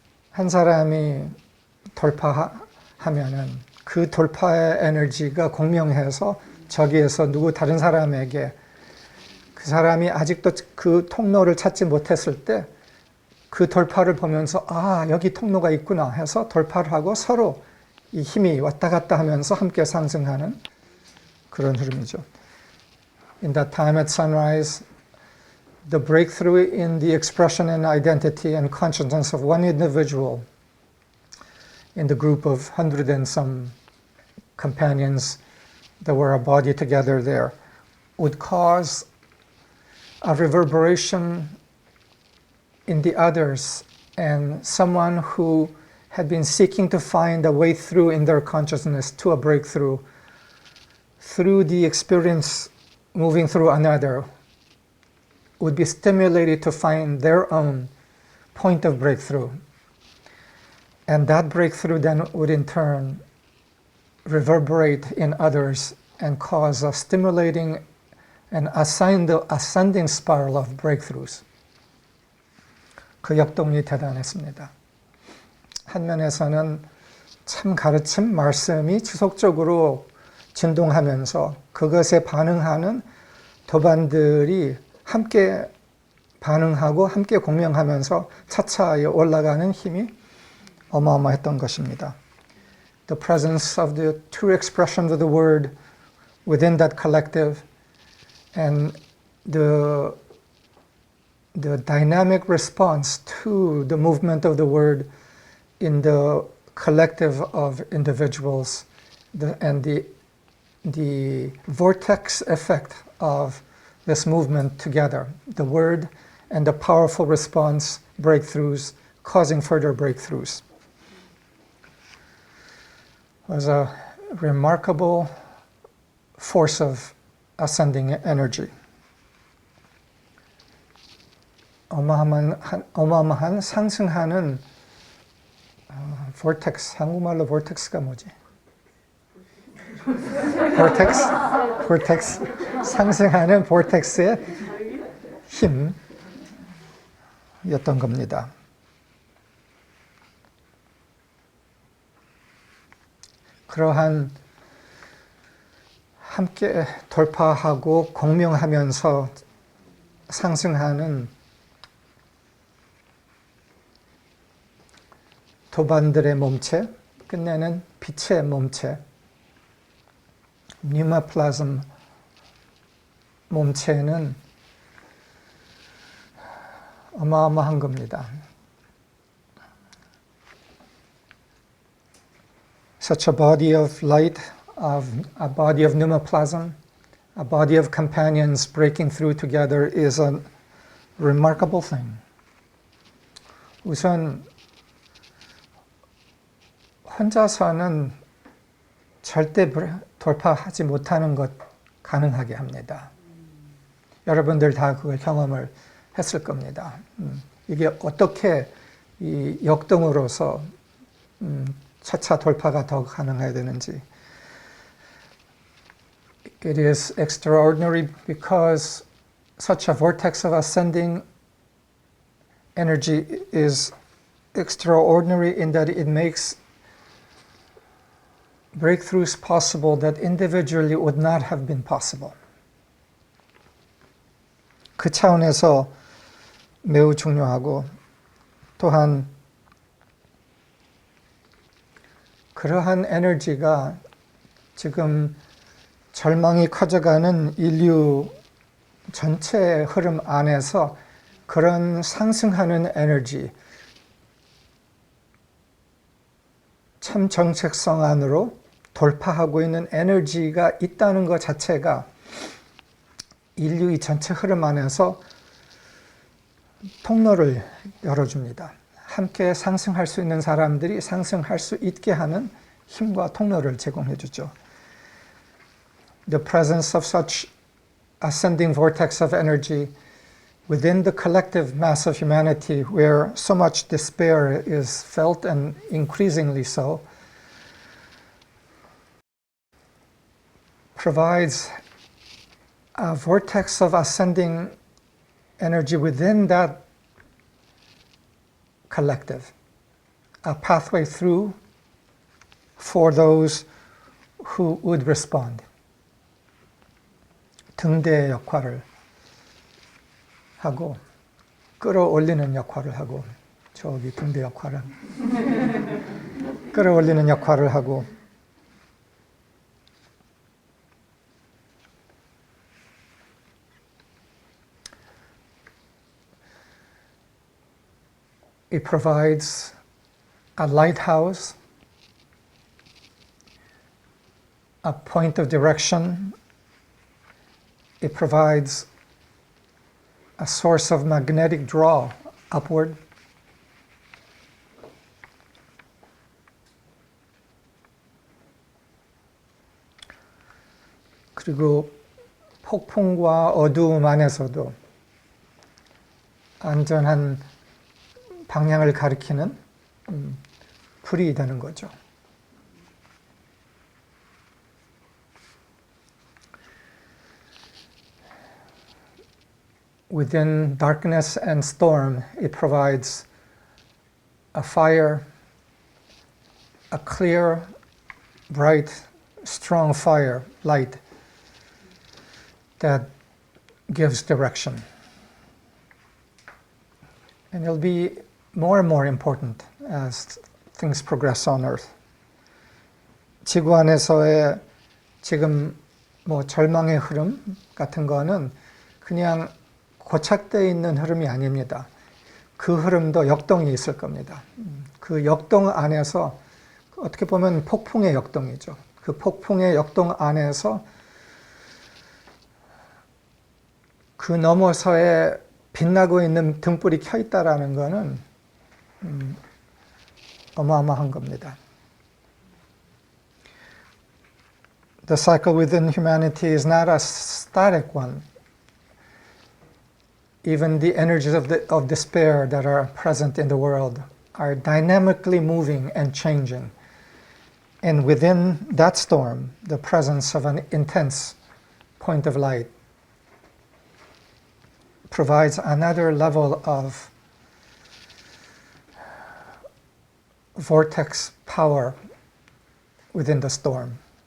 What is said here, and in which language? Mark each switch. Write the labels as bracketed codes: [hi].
[ko] 한 사람이 돌파하면은 그 돌파의 에너지가 공명해서 저기에서 누구 다른 사람에게 그 사람이 아직도 그 통로를 찾지 못했을 때 그 돌파를 보면서 아, 여기 통로가 있구나 해서 돌파를 하고 서로 이 힘이 왔다 갔다 하면서 함께 상승하는 그런 흐름이죠. [en] In that time at sunrise, the breakthrough in the expression and identity and consciousness of one individual in the group of 100 and some companions that were a body together there would cause a reverberation in the others, and someone who had been seeking to find a way through in their consciousness to a breakthrough through the experience moving through another would be stimulated to find their own point of breakthrough. And that breakthrough then would in turn reverberate in others and cause a stimulating and ascending spiral of breakthroughs. [ko] 그 역동이 대단했습니다. 한 면에서는 참 가르침, 말씀이 지속적으로 진동하면서 그것에 반응하는 도반들이 함께 반응하고 함께 공명하면서 차차 올라가는 힘이 어마어마했던 것입니다. [en] The presence of the true expression of the word within that collective and the dynamic response to the movement of the word in the collective of individuals and the vortex effect of this movement together, the word and the powerful response, breakthroughs, causing further breakthroughs. It was a remarkable force of ascending energy. [ko] 어마어마한 상승하는 vortex, 한국말로 vortex가 뭐지? vortex, 상승하는 vortex의 힘이었던 겁니다. 그러한 함께 돌파하고 공명하면서 상승하는 도반들의 몸체, 끝내는 빛의 몸체, 뉴마플라즘 몸체는 어마어마한 겁니다. [en] such a body of light, a body of pneumoplasm, a body of companions breaking through together is a remarkable thing. [ko] 우선 혼자서는 절대 돌파하지 못하는 것 가능하게 합니다. 여러분들 다 그걸 경험을 했을 겁니다. 이게 어떻게 이 역동으로서 차차 돌파가 더 가능해야 되는지. [en] It is extraordinary because such a vortex of ascending energy is extraordinary in that it makes breakthroughs possible that individually would not have been possible. [ko] 그 차원에서 매우 중요하고 또한 그러한 에너지가 지금 절망이 커져가는 인류 전체의 흐름 안에서 그런 상승하는 에너지, 참 정체성 안으로 돌파하고 있는 에너지가 있다는 것 자체가 인류의 전체 흐름 안에서 통로를 열어줍니다. 함께 상승할 수 있는 사람들이 상승할 수 있게 하는 힘과 통로를 제공해 주죠. [en] The presence of such ascending vortex of energy within the collective mass of humanity, where so much despair is felt and increasingly so, provides a vortex of ascending energy within that collective, a pathway through for those who would respond. [ko] 등대의 역할을 하고 끌어올리는 역할을 하고 저기 등대 역할은 끌어올리는 역할을 하고 [en] It provides a lighthouse, a point of direction. It provides a source of magnetic draw upward. [ko] 그리고 폭풍과 어두움 안에서도 안전한 방향을 가리키는 불이 되는 거죠. [en] Within darkness and storm, it provides a fire, a clear, bright, strong fire, light, that gives direction. And it'll be more and more important as things progress on Earth. [ko] 지구 안에서의 지금 뭐 절망의 흐름 같은 거는 그냥 고착되어 있는 흐름이 아닙니다. 그 흐름도 역동이 있을 겁니다. 그 역동 안에서 어떻게 보면 폭풍의 역동이죠. 그 폭풍의 역동 안에서 그 너머서에 빛나고 있는 등불이 켜 있다라는 것은 어마어마한 겁니다. [en] The cycle within humanity is not a static one. Even the energies of despair that are present in the world are dynamically moving and changing. And within that storm, the presence of an intense point of light provides another level of vortex power within the storm.